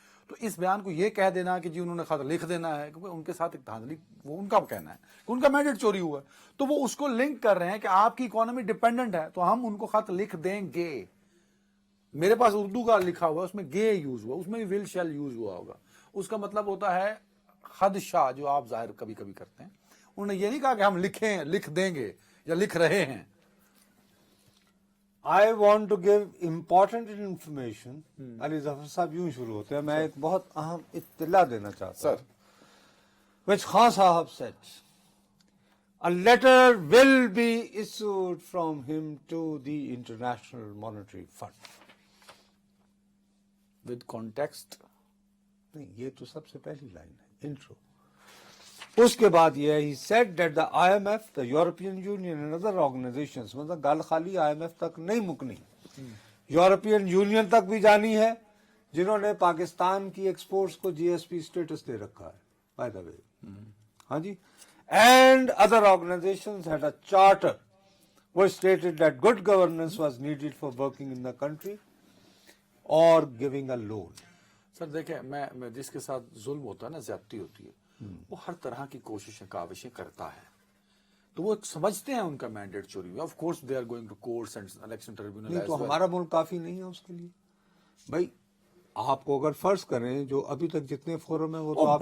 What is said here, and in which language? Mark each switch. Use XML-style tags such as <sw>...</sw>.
<ur>تو اس بیان کو یہ کہہ دینا کہ جی انہوں نے خط لکھ دینا ہے، کیونکہ ان کے ساتھ ایک دھاندلی، وہ ان کا کہنا ہے کہ ان کا مینڈیٹ چوری ہوا ہے، تو وہ اس کو لنک کر رہے ہیں کہ آپ کی اکانومی ڈیپینڈنٹ ہے تو ہم ان کو خط لکھ دیں گے. میرے پاس اردو کا لکھا ہوا ہے، اس میں گے یوز ہوا، اس میں بھی ول شیل یوز ہوا ہوگا. اس کا مطلب ہوتا ہے خدشہ جو آپ ظاہر کبھی کبھی کرتے ہیں، انہوں نے یہ نہیں کہا کہ ہم لکھ دیں گے یا لکھ رہے ہیں.</ur> <en>I want to give important information.</en> <ur>Ali Zafar صاحب یوں شروع ہوتے ہیں. میں ایک بہت اہم اطلاع دینا چاہتا ہوں.</ur> <en>Which Khan Sahib said, a letter will be issued from him to the International Monetary Fund. With context.</en> <ur>نہیں، یہ تو سب سے پہلی لائن ہے، انٹرو. اس کے بعد یہ ہے,</ur> <en>he said that the IMF, the European Union and other organizations,</en> <ur>مطلب</ur> <pa>گل خالی IMF تک نہیں مکنی،</pa> <ur>یورپین یونین تک بھی جانی ہے، جنہوں نے پاکستان کی ایکسپورٹس کو جی ایس پی اسٹیٹس دے رکھا ہے</ur> <en>By the way.</en> <ur>ہاں جی.</ur> <en>And other organisations had a charter which stated that good governance was needed for working in the country or giving a loan.</en> <ur>سر دیکھیں، میں جس کے ساتھ ظلم ہوتا ہے نا، زیادتی ہوتی ہے، وہ ہر طرح کی کوششیں کاوشیں کرتا ہے. تو وہ سمجھتے ہیں ان کا مینڈیٹ چوری ہوا.</ur> <en>Of course they are going to courts and election tribunal.</en> <ur>نہیں تو ہمارا ملک کافی نہیں ہے اس کے لیے. بھائی آپ کو اگر فرض کریں جو ابھی تک جتنے فورم ہیں وہ تو آپ</ur>